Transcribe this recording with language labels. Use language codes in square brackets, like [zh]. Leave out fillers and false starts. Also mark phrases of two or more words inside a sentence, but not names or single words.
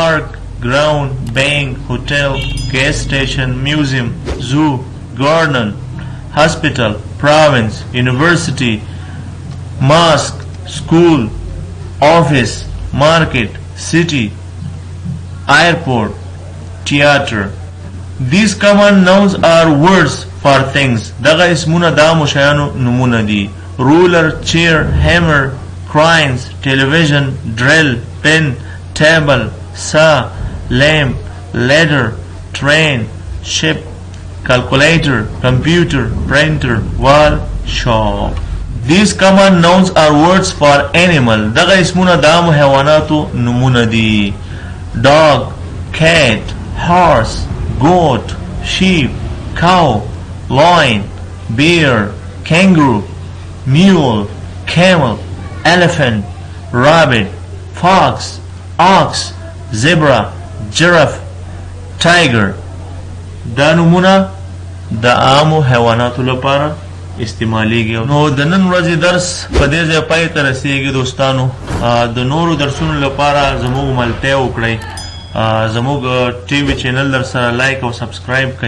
[en] park ground, bank, hotel, gas station, museum, zoo, garden, hospital, province, university, mosque, school, office, market, city, airport, theater. These common nouns are words for things. [ps] دغه اسمونه د عامو شیانو نومونه دي. [en] ruler, chair, hammer, crayons, television, drill, pen, table, saw, lamp, ladder, train, ship, calculator, computer, printer, wall, shop. These common nouns are words for animal. [ps] دغه اسمونه د عامو حیواناتو نومونه دي. [en] dog, cat, horse, goat, sheep, cow, lion, bear, kangaroo, mule, camel, elephant, rabbit, fox, ox, zebra, giraffe, tiger. [ps] دا نومونه د عامو حیواناتو لپاره استعمالیږي. نو د نن ورځې درس په دې ځای پای ته رسیږي دوستانو. د نورو درسونو لپاره زموږ ملتیا وکړئ. زموږ [en] TV channel [ps] در سره لایک او سبسکرایب کړئ.